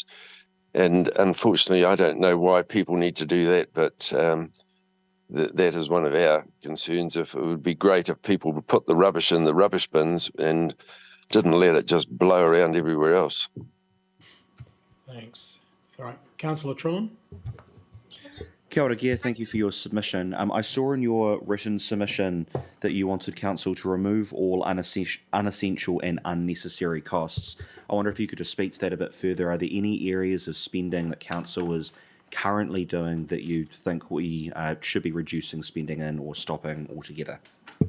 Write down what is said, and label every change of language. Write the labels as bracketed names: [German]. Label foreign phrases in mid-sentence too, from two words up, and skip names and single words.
[English] And unfortunately, I don't know why people need to do that, but that is one of our concerns. If it would be great if people would put the rubbish in the rubbish bins and didn't let it just blow around everywhere else. Thanks. All right. Councillor Trillin. [Māori] Kia ora, [English] Gear, thank you for your submission. I saw in your written submission that you wanted Council to remove all unessential and unnecessary costs. I wonder if you could just speak to that a bit further. Are there any areas of spending that Council is currently doing that you think we should be reducing spending in or stopping altogether?